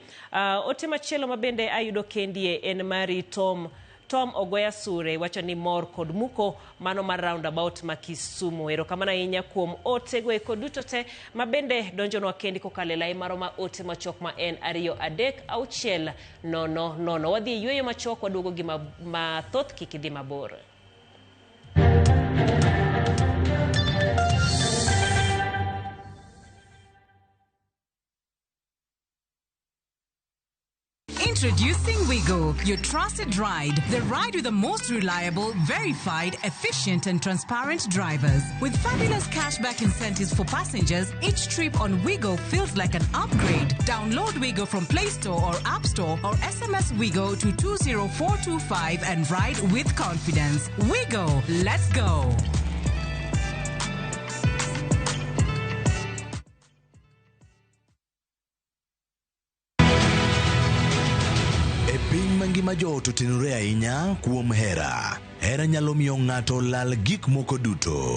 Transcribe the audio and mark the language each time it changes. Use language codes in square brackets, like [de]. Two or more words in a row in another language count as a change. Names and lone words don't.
[luo] Ote machielo mabende ayudo kendie en mari Tom Ogoya Sure wacho ni mor kod muko mano mar roundabout ma Kisumu. Erokamano ahinya kuom ote go eko duto te mabende donjonwa kendi kokalo lai maro ma ote machok ma en 23600. Wadhi yweyo machok waduogo gi mathoth kikidhi mabor. [en] Introducing Wigo, your trusted ride. The ride with the most reliable, verified, efficient and transparent drivers. With fabulous cashback incentives for passengers, each trip on Wigo feels like an upgrade. Download Wigo from Play Store or App Store or SMS Wigo to 20425 and ride with confidence. Wigo, let's go. [luo] Mangima joto tenore ahinya kuom hera. Hera nyalo miyo ng'ato lal gik moko duto.